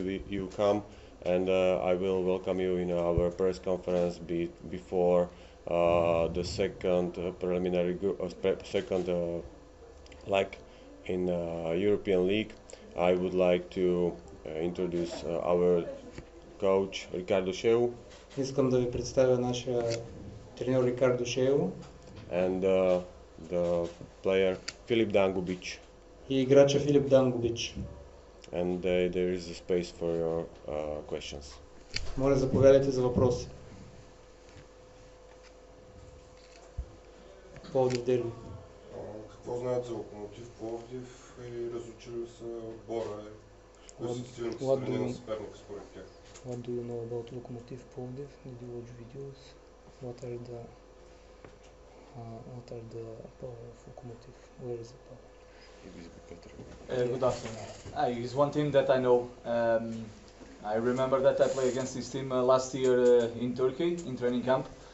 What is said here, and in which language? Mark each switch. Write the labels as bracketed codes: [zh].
[en] You come, and I will welcome you in our press conference before the second preliminary second like in European League. I would like to introduce our coach Ricardo Sheu [bg] Искам да ви представя нашия треньор Рикардо Шео [en] and the player Filip Dangubic. [bg] и играча Филип Дангубич. [en] And there is a space for your questions. [bg] Моля, заповядайте за въпроси. Пловдив дерби. Какво знаят за Локомотив Пловдив и разучили ли са отбора? Кои са силните страни на съперника според тях? [en] What do you know about Lokomotiv Plovdiv? Did you watch videos? What are the power of Lokomotiv? Where is the power? Good afternoon. It's one team that I know. I remember that I played against this team last year in Turkey in training camp.